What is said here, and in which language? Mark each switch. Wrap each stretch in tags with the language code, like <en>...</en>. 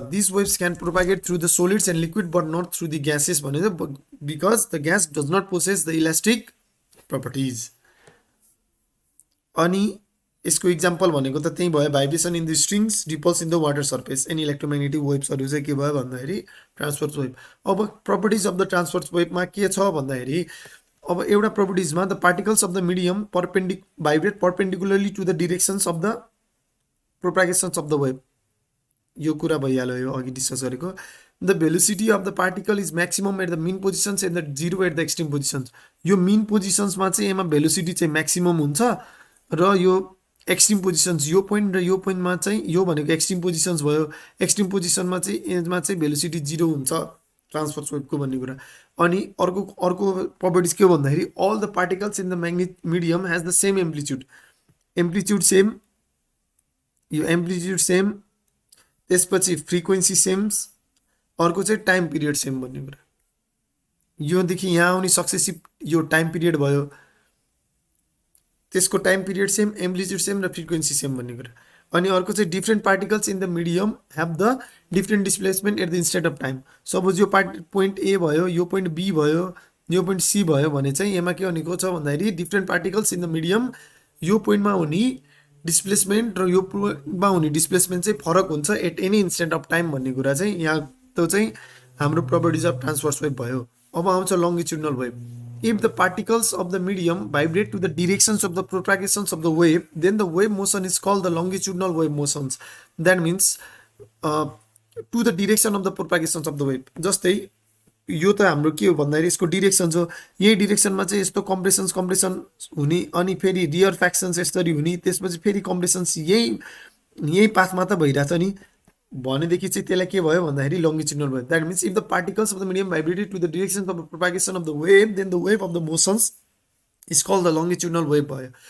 <en>this waves can propagate through the solids and liquid but not through the gases</en> <ne>भनिन्छ,</ne> <en>Because the gas does not possess the elastic properties.</en> <ne>अनि यसको example भनेको त त्यही भयो,</ne> <en>vibration in the strings, ripples in the water surface, and electromagnetic वेभ्सहरू</en> <ne>चाहिँ के भयो भन्दाखेरि</ne> <en>Transverse wave. अब properties of the transverse वेभमा</en> <ne>के छ भन्दाखेरि, अब एउटा</ne> <en>प्रोपर्टिजमा the particles of the medium vibrate perpendicularly to the directions of the propagations of the wave,</en> <ne>यो कुरा भइहाल्यो यो अघि डिस्कस गरेको।</ne> <en>the velocity of the particle is maximum at the mean positions and the zero at the extreme positions.</en> <ne>यो mean positions मा चाहिँ यसमा velocity चाहिँ maximum हुन्छ र यो extreme positions यो point र यो point मा चाहिँ यो भनेको extreme positions भयो. extreme position मा चाहिँ यसमा चाहिँ velocity 0 हुन्छ transverse wave को भन्ने कुरा. अनि अर्को</ne> <en>properties</en> <ne>के भन्दाखेरि</ne> <en>all the particles in the medium has the same amplitude.</en> <ne>amplitude same, यो amplitude same, त्यसपछि frequency same, अर्को चाहिँ टाइम पिरियड सेम भन्ने कुरा. योदेखि यहाँ आउने सक्सेसिभ यो टाइम पिरियड भयो, त्यसको time period same, amplitude same र फ्रिक्वेन्सी सेम भन्ने कुरा. अनि अर्को चाहिँ</ne> <en>Different particles in the medium have the different displacement at the instant of time.</en> <ne>Suppose यो पोइन्ट ए भयो, यो पोइन्ट बी भयो, यो पोइन्ट सी भयो भने चाहिँ यसमा के भनेको छ भन्दाखेरि</ne> <en>different particles in the medium</en> <ne>यो पोइन्टमा हुने डिस्प्लेसमेन्ट र यो पोइन्टमा हुने डिस्प्लेसमेन्ट चाहिँ फरक हुन्छ</ne> <en>at any instant of time</en> <ne>भन्ने कुरा चाहिँ यहाँ त्यो चाहिँ हाम्रो प्रपर्टिज अफ ट्रान्सभर्स वेभ भयो. अब आउँछ लङ्गिट्युडिनल wave.</ne> <en>If the particles of the medium vibrate to the directions of the propagations of the wave, then the wave motion is called the longitudinal wave motions. That means to the direction of the propagations of the wave.</en> <ne>जस्तै यो त हाम्रो के हो भन्दाखेरि यसको direction हो, यही डिरेक्सनमा चाहिँ यस्तो कम्प्रेसन हुने, अनि फेरि रियर फ्याक्सन्स यसरी हुने, त्यसपछि फेरि कम्प्रेसन्स यही पाथमा त भइरहेछ नि भनेदेखि चाहिँ त्यसलाई के भयो भन्दाखेरि लङ्गिट्युडिनल wave.</ne> <en>that means if the particles of the medium vibrated to the direction of the propagation of the wave, then the wave of the motions is called the longitudinal wave</en> <ne>भयो.</ne>